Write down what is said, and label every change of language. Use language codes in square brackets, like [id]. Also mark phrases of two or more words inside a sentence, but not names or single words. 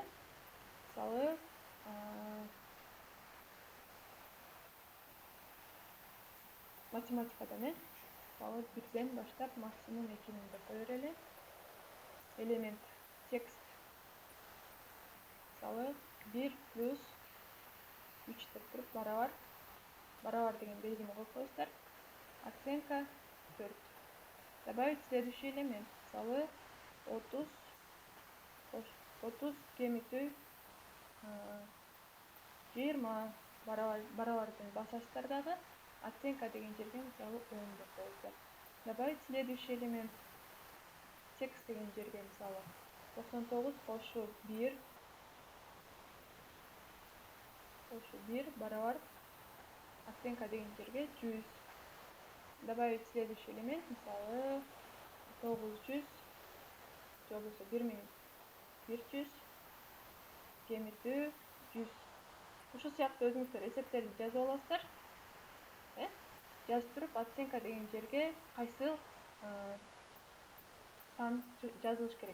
[ky] Мисалы, математикадан мисалы 1ден баштап максимум 2000 деп кое берели. Элемент текст. Мисалы 1 плюс 3 деп туруп барабар. Барабар деген белгини коюп коесуздар. Оценка 4. [ru] Добавить следующий элемент. [ky] Мисалы 30 кемитүү 20 барабардың басасыздар дагы. Оценка деген жерге мисалы 10 деп коесуздар. [ru] Добавить следующий элемент. [ky] Текст деген жерге мисалы 99 кошу 1 барабар. Оценка деген жерге 100. [ru] Добавить следующий элемент. [ky] Мисалы 900 же болбосо 1100 кемитүү 100. Ушул сыяктуу өзүңүздөр эсептерди жазып аласыздар. Жазып туруп оценка деген жерге кайсыл сан жазылыш керек.